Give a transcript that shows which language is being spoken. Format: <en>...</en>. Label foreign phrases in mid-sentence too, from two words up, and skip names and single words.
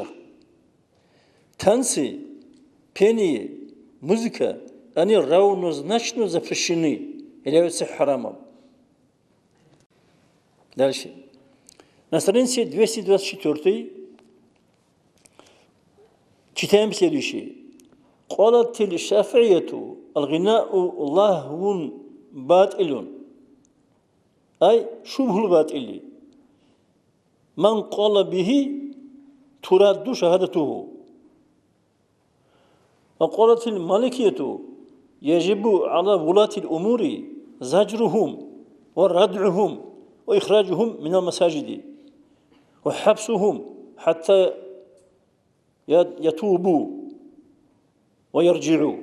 <ru>Танцы, пение, музыка, они равнозначно запрещены, являются харамом. Дальше. На странице 224 читаем следующее.</ru> <ar>قالت الشافعية الغناء لهو باطل أي شبه الباطل من قال به ترد شهادته. وقالت المالكية يجب على ولاة الأمور زجرهم وردعهم وإخراجهم من المساجد وحبسهم حتى يتوبوا ويرجعوا.</ar>